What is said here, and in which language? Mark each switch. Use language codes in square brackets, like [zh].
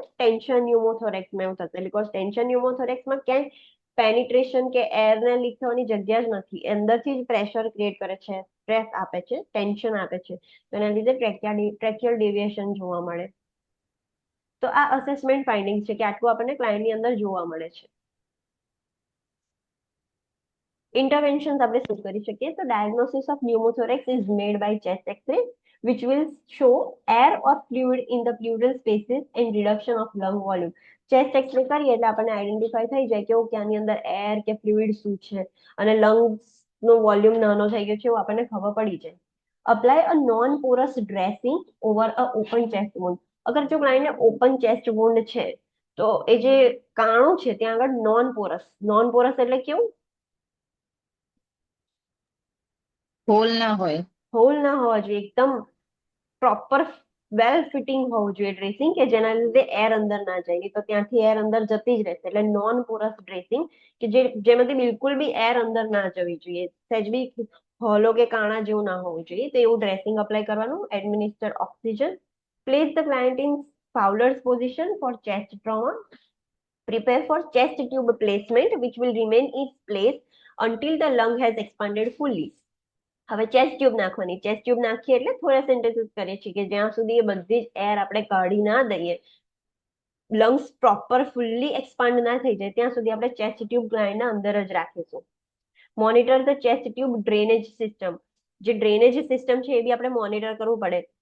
[gu] Tension ન્યુમોથોરેક્સમાં એવું થશે, because tension ન્યુમોથોરેક્સમાં ક્યાંય પેનિટ્રેશન કે એરને લીક થવાની જગ્યા જ નથી, અંદરથી જ પ્રેશર ક્રિએટ કરે છે, સ્ટ્રેસ આપે છે, ટેન્શન આપે છે, તો એના લીધે ટ્રેક્યુઅલ ડેવિએશન જોવા મળે. તો આ અસેસમેન્ટ ફાઇન્ડિંગ છે કે આટલું આપણને ક્લાયન્ટની અંદર જોવા મળે છે. ઇન્ટરવેન્શન્સ આપણે શું કરી શકીએ? [en] તો diagnosis of pneumothorax is made by chest x-ray which will show air or fluid in the pleural spaces and reduction of lung volume. [gu] Chest x ray કરીએ એટલે આપણને આઈડેન્ટિફાઈ થઈ જાય કે ઓકે આની અંદર એર કે ફ્લુઇડ શું છે અને લંગ્સ નો વોલ્યુમ નાનો થઈ ગયો છે એવું આપણને ખબર પડી જાય. [en] Apply a non porous dressing over a open chest wound. [gu] અગર જો ક્લાયન્ટને ઓપન ચેસ્ટ વુન્ડ છે તો એ જે કાણું છે ત્યાં આગળ નોન પોરસ એટલે કેવું? હોલ ના હોય. હોલ ના હોવા જોઈએ, એકદમ પ્રોપર વેલ ફિટિંગ હોવું જોઈએ ડ્રેસિંગ કે જેના લીધે એર અંદર ના જાય, તો ત્યાંથી એર અંદર જતી જ રહેશે. એટલે નોન પોરસ ડ્રેસિંગ કે જેમાંથી બિલકુલ બી એર અંદર ના જવી જોઈએ, સહેજ બી હોલો કે કાણા જેવું ના હોવું જોઈએ. તો એવું ડ્રેસિંગ અપ્લાય કરવાનું. [en] Administer oxygen. Place the client in Fowler's position for chest trauma. Prepare for chest tube placement which will remain in place until the lung has expanded fully. [gu] હવે ચેસ્ટ ટ્યુબ નાખવાની. ચેસ્ટ ટ્યુબ નાખીએ એટલે થોડા sentences કરીએ છીએ કે જ્યાં સુધી એ બધી જ એર આપણે કાઢી ના દઈએ, લંગ્સ પ્રોપર ફુલ્લી એક્સપાન્ડ ના થઈ જાય ત્યાં સુધી આપણે ચેસ્ટ ટ્યુબ ક્લાયન્ટના અંદર જ રાખીશું. [en] Monitor the chest tube drainage system. [gu] જે ડ્રેનેજ સિસ્ટમ છે એ બી આપણે મોનિટર કરવું પડે.